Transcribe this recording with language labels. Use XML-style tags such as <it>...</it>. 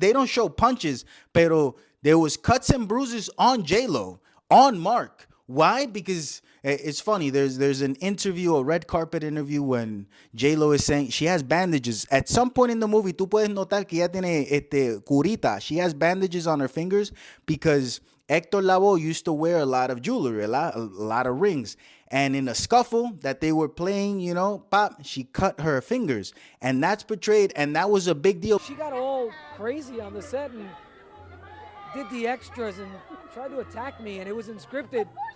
<en>They don't show punches,</en> <es>pero</es> <en>there was cuts and bruises on J-Lo, on Mark. Why? Because it's funny. There's an interview, a red carpet interview, when J-Lo is saying she has bandages. At some point in the movie,</en> <es>tú puedes notar que ella tiene curita.</es> <en>She has bandages on her fingers because Héctor Lavoe used to wear a lot of jewelry, a lot of rings. And in a scuffle that they were playing, pop, she cut her fingers. And that's portrayed, and that was a big deal. She got all crazy on the set and did the extras and tried to attack me, and it was unscripted.</en>